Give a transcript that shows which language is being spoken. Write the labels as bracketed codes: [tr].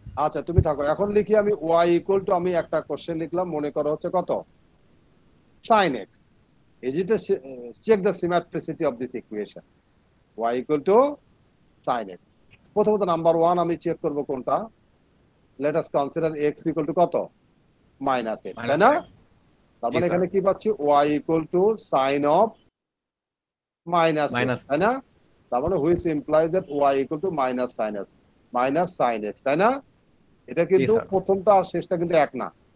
[bn] আচ্ছা তুমি থাকো, এখন লিখি আমি y ইকুয়াল টু, আমি একটা কোশ্চেন লিখলাম, মনে করো হচ্ছে কত? sin x। [en] Is it check the symmetricity of this equation? [bn] Y equal to sin x. প্রথমত নাম্বার 1 আমি চেক করব কোনটা? [en] Let us consider x equal to [bn] কত? -x, তাই না? তার মানে এখানে কি পাচ্ছি? [en] Y equal to sin of minus x, [bn] তাই না? তার মানে [en] which implies that y equal to minus sin x, [bn] তাই না? এটা কিন্তু প্রথমটা আর শেষটা কিন্তু এক না।